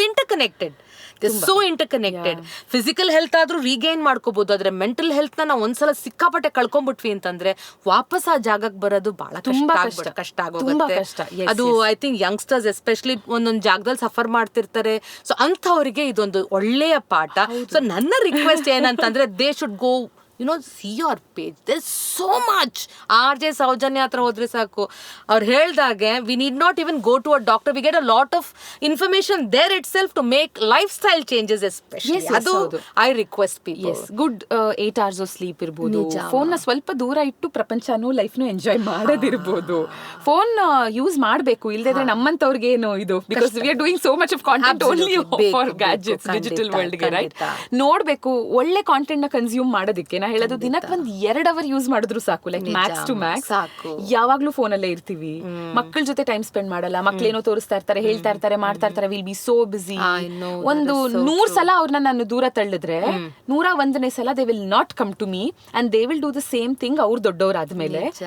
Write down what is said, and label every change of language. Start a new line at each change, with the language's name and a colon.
Kannada: Inter connected, so inter connected. Physical health ಆದ್ರೂ ರೀಗೈನ್ ಮಾಡ್ಕೋಬಹುದು, ಆದ್ರೆ ಮೆಂಟಲ್ ಹೆಲ್ತ್ ನಾವು ಒಂದ್ಸಲ ಸಿಕ್ಕಾಪಟ್ಟೆ ಕಳ್ಕೊಂಡ್ಬಿಟ್ವಿ ಅಂತಂದ್ರೆ ವಾಪಸ್ ಆ ಜಾಗಕ್ಕೆ ಬರೋದು ಬಹಳ ಕಷ್ಟ ಆಗೋಗುತ್ತೆ. ಅದು ಐ ಥಿಂಕ್ ಯಂಗ್ಸ್ಟರ್ಸ್ ಎಸ್ಪೆಷಲಿ ಒಂದೊಂದು ಜಾಗದಲ್ಲಿ ಸಫರ್ ಮಾಡ್ತಿರ್ತಾರೆ. ಸೊ ಅಂಥವರಿಗೆ ಇದೊಂದು ಒಳ್ಳೆಯ ಪಾಠ. ಸೊ ನನ್ನ ರಿಕ್ವೆಸ್ಟ್ ಏನಂತಂದ್ರೆ
English: They should go see your page. There's so much. RJ Sowjanya
Kannada: ಹತ್ರ ಹೋದ್ರೆ ಸಾಕು, ಅವ್ರು ಹೇಳ್ದಾಗೆ
English: we need not even go to a doctor. We get a lot of information there itself to make lifestyle changes especially. ಅದು I request people. Yes, good 8 hours of sleep ಇರ್ಬೋದು.
Kannada: Phone ನ ಸ್ವಲ್ಪ ದೂರ ಇಟ್ಟು ಪ್ರಪಂಚನೂ ಲೈಫ್ನು ಎಂಜಾಯ್ ಮಾಡೋದಿರ್ಬೋದು. ಫೋನ್ ಯೂಸ್ ಮಾಡಬೇಕು, ಇಲ್ಲದಿದ್ರೆ ನಮ್ಮಂತವ್ರಿಗೆ ಏನು ಇದು,
English: Because we are doing so much of content only for gadgets, digital world ಗೆ, right?
Kannada: ನೋಡ್ಬೇಕು, ಒಳ್ಳೆ ಕಾಂಟೆಂಟ್ ನ ಕನ್ಸ್ಯೂಮ್ ಮಾಡೋದಕ್ಕೆ. ಹೇಳೋದು ದಿನಕ್ಕೆ 1-2 hour ಯೂಸ್ ಮಾಡಿದ್ರು ಸಾಕು,
English: Like max to max.
Kannada: ಯಾವಾಗ್ಲೂ ಫೋನಲ್ಲೇ ಇರ್ತೀವಿ, ಮಕ್ಕಳ ಜೊತೆ ಟೈಮ್ ಸ್ಪೆಂಡ್ ಮಾಡಲ್ಲ. ಮಕ್ಳೇನೋ ತೋರಿಸ್ತಾ ಇರ್ತಾರೆ, ಹೇಳ್ತಾ ಇರ್ತಾರೆ, ಮಾಡ್ತಾ ಇರ್ತಾರೆ,
English: Will be so busy.
Kannada: ಒಂದು 100 ಸಲ ಅವ್ರನ್ನ ನಾನು ದೂರ ತಳ್ಳಿದ್ರೆ 101ನೇ ಸಲ
English: they will not come to me and they will do the same thing
Kannada: ಅವ್ರು ದೊಡ್ಡವರಾದ್ಮೇಲೆ.